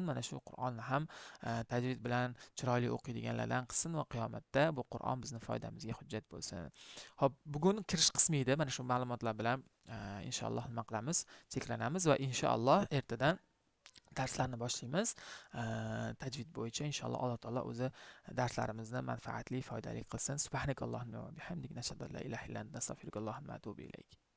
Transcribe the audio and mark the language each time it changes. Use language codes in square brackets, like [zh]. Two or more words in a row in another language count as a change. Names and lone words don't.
[uz] Mana shu Qur'onni ham tajvid bilan chiroyli o'qiydiganlardan qilsin va qiyomatda bu Qur'on bizning foydamizga hujjat bo'lsin. Xo'p, bugun kirish qismi edi. Mana shu ma'lumotlar bilan inshaalloh nima qilamiz? Cheklanamiz va inshaalloh ertadan darslarni boshlaymiz. Tajvid bo'yicha inshaalloh Alloh taolo o'zi darslarimizni manfaatli, foydali qilsin. [ar] سبحانك اللهم وبحمدك، نشهد أن لا إله إلا أنت، أستغفرك وأتوب إليك.